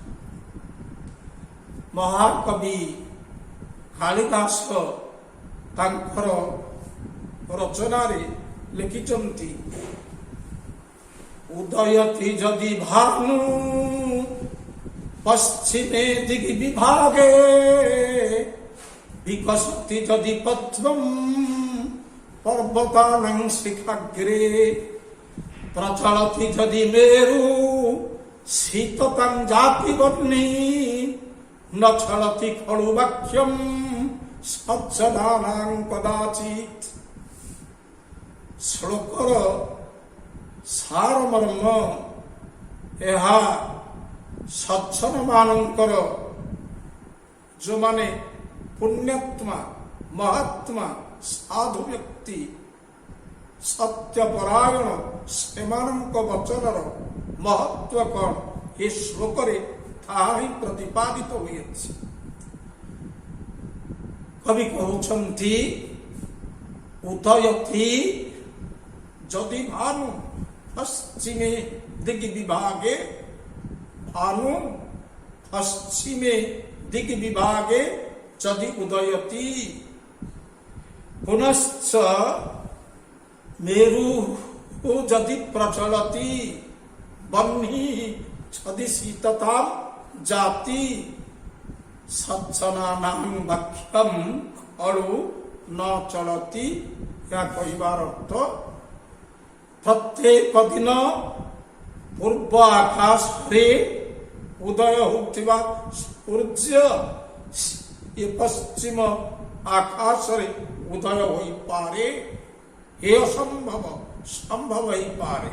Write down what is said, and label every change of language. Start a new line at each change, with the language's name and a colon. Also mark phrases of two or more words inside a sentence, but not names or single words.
Odia: ମହାକବି କାଳିଦାସ ତାଙ୍କର ରଚନାରେ ଲେଖିଛନ୍ତି,
Sanskrit: ଉଦୟତି ଯଦି ଭାନୁ ପଶ୍ଚିମେ ଦିଗି ବିଭାগে, বিকশতি যদি পদ্মম পর্বতানাং শিখাগ্রে, প্রচলতি যদি মেরু শীততাং জাতি বহ্নি, ন ছলতি খলু বাক্যম সজ্জনানাং কদাচিৎ।
Odia: শ্লোকর ସାରମର୍ମ ଏହା ସଜ୍ଜନ ମାନଙ୍କର, ଯେଉଁମାନେ ପୁଣ୍ୟାତ୍ମା, ମହାତ୍ମା, ସାଧୁ ବ୍ୟକ୍ତି, ସତ୍ୟପରାୟଣ, ସେମାନଙ୍କ ବଚନର ମହତ୍ଵ କ'ଣ ଏ ଶ୍ଲୋକରେ ତାହା ହିଁ ପ୍ରତିପାଦିତ ହୋଇଅଛି। କବି କହୁଛନ୍ତି,
Sanskrit: ଉଦୟତି ଯଦି ଭାନୁ পশ্চিমে দিগি বিভাগে, ভানু পশ্চিমে দিগি বিভাগে যদি উদয়তি, পুনশ্চ মেরু যদি প্রচলতি, বহ্নি যদি শীততাম জাতি, সজ্জনানাং বাক্যম খলু ন চলতি।
Odia: ଏହା କହିବାର ଅର୍ଥ, ପ୍ରତ୍ୟେକ ଦିନ ପୂର୍ବ ଆକାଶରେ ଉଦୟ ହେଉଥିବା ସୂର୍ଯ୍ୟ ଏ ପଶ୍ଚିମ ଆକାଶରେ ଉଦୟ ହୋଇପାରେ, ଏ ଅସମ୍ଭବ ସମ୍ଭବ ହେଇପାରେ।